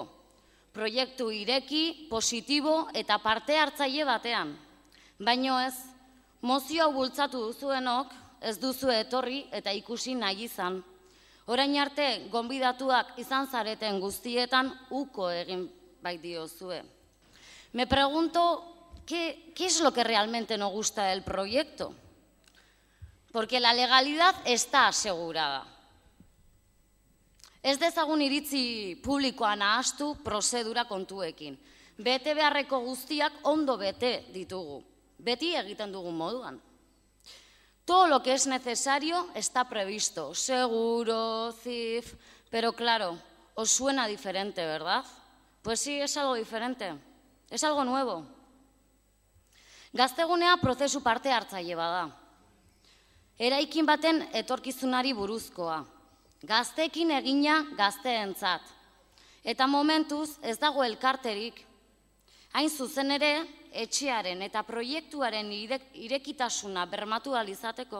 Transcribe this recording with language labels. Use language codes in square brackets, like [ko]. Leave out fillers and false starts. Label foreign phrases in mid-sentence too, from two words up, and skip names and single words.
[eu] Proiektu ireki, positibo eta parte hartzaile batean. Baino ez, mozio hau bultzatu duzuenok ez duzu etorri eta ikusi nahi izan. Orain arte, gonbidatuak izan zareten guztietan uko egin bai diozue. [es] Me pregunto, ¿qué es lo que realmente no gusta del proyecto? Porque la legalidad está asegurada. [eu] Ez dezagun iritzi publikoa nahastu prozedura kontuekin. Bete beharreko guztiak ondo bete ditugu. Beti egiten dugun moduan. [es] Todo lo que es necesario está previsto, seguro, CIF, pero claro, os suena diferente, ¿verdad? Pues sí, es algo diferente, es algo nuevo. [eu] Gaztegunea prozesu parte hartzaile bada. Eraikin baten etorkizunari buruzkoa. Gazteekin egina gazteentzat. Eta momentuz ez dago elkarterik. Hain zuzen ere, etxearen eta proiektuaren irekitasuna bermatu ahal izateko.